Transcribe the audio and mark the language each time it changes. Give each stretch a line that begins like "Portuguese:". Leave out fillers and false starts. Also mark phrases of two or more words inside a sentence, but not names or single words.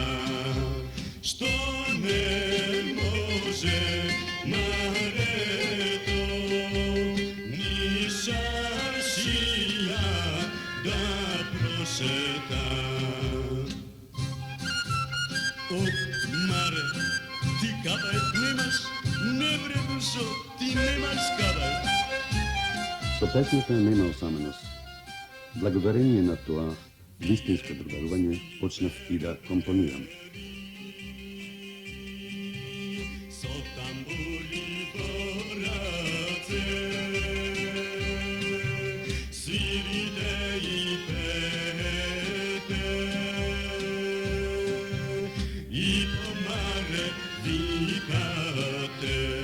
Macedonian: Што не може наредо, ни чаршија да прошета. О, Маре, ти кабај немаш, не бре душо, ти немаш кабај. Со песната нема осаменост. Благодарение на тоа, вистинско другарување, почнав и да компонирам. Со тамбури во раце, свирите и пеете, и по Маре викате.